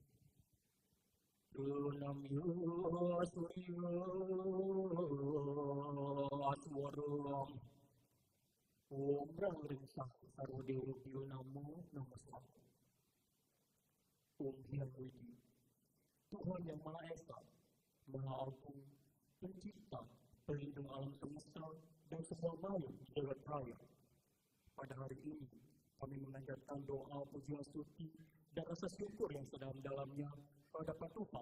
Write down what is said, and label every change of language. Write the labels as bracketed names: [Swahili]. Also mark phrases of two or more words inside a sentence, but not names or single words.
[Sanskrit] Dunam Surya Aswaram. Om Rangringsah Sarwadewa Namo Namaste. [Indonesian] Om Hyang Widi, Tuhan yang Maha Esa, Maha Agung, Pencipta, Pelindung alam semesta dan semua makhluk di jagat raya. Pada hari ini, kami mengajarkan doa pujian suci dan rasa syukur yang sedalam-dalamnya kepada Tuhan.